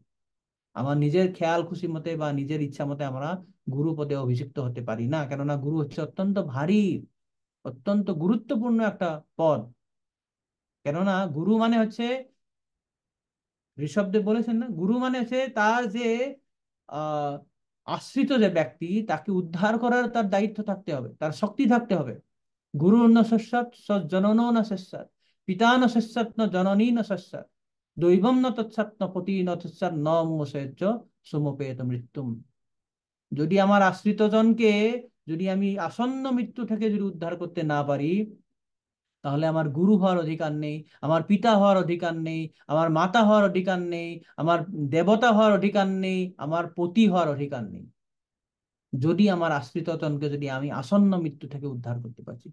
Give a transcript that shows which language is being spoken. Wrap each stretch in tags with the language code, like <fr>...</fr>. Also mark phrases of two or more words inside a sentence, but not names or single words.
<bn>আমার নিজের খেয়াল খুশি মতে বা নিজের ইচ্ছা মতে আমরা গুরু পদে অভিষিক্ত হতে পারি না, কেননা গুরু হচ্ছে অত্যন্ত ভারী, অত্যন্ত গুরুত্বপূর্ণ একটা পদ। কেননা গুরু মানে হচ্ছে, ঋষভদেব বলেছেন না, গুরু মানে হচ্ছে তার যে আহ আশ্রিত যে ব্যক্তি, তাকে উদ্ধার করার তার দায়িত্ব থাকতে হবে, তার শক্তি থাকতে হবে।</bn> <sa>গুরু ন শস্যাৎ জননো ন শস্যাৎ, পিতা ন শস্যাৎ ন জননী ন শস্যাৎ, দৈবম ন তৎসাৎ ন পতি ন তৎসাৎ ন মোসেজ্য সমপেত মৃত্যুম।</sa> <bn>যদি আমার আশ্রিত জনকে যদি আমি আসন্ন মৃত্যু থেকে যদি উদ্ধার করতে না পারি, তাহলে আমার গুরু হওয়ার অধিকার নেই, আমার পিতা হওয়ার অধিকার নেই, আমার মাতা হওয়ার অধিকার নেই, আমার দেবতা হওয়ার অধিকার নেই, আমার পতি হওয়ার অধিকার নেই, যদি আমার আশ্রিতজনকে যদি আমি আসন্ন মৃত্যু থেকে উদ্ধার করতে পারছি।</bn>